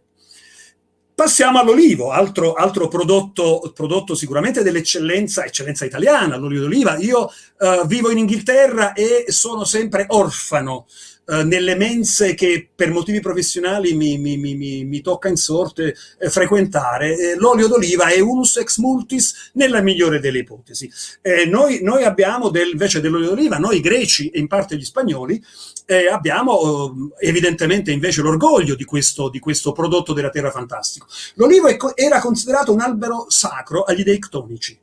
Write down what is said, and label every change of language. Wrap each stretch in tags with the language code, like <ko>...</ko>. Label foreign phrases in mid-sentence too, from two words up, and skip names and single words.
<it>Passiamo all'olivo, altro prodotto sicuramente dell'eccellenza italiana, l'olio d'oliva. Io vivo in Inghilterra e sono sempre orfano nelle mense che per motivi professionali mi tocca in sorte frequentare. L'olio d'oliva è</it> <la>unus ex multis</la> <it>nella migliore delle ipotesi. Noi abbiamo invece dell'olio d'oliva, noi greci e in parte gli spagnoli, abbiamo evidentemente invece l'orgoglio di questo prodotto della terra fantastico. L'olivo era considerato un albero sacro agli dei ctonici.</it>